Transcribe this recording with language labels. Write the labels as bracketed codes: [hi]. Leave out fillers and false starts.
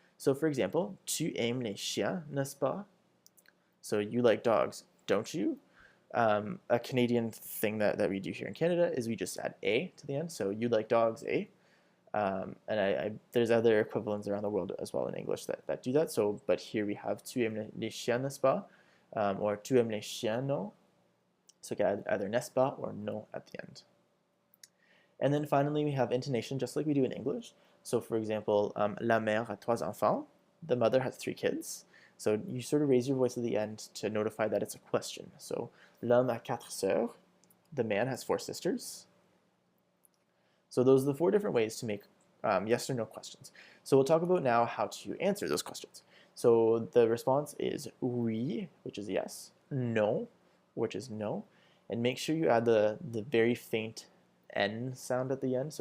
[en] So for example, [fr] tu aimes les chiens, n'est-ce pas? [en] So you like dogs, don't you? A Canadian thing that we do here in Canada is we just add a to the end. So you like dogs, eh? And there's other equivalents around the world as well in English that do that. So, but here we have [fr] tu aimes les chiens, n'est-ce pas? [en] or [fr] tu aimes les chiens, non? [en] So get either n'est-ce pas or non at the end. And then finally, we have intonation, just like we do in English. So for example, [fr] la mère a trois enfants. [en] The mother has 3 kids. So you sort of raise your voice at the end to notify that it's a question. So [fr] l'homme a 4 sœurs. [en] The man has 4 sisters. So those are the 4 different ways to make yes or no questions. So we'll talk about now how to answer those questions. So the response is oui, which is yes, no, which is no, and make sure you add the very faint N sound at the end.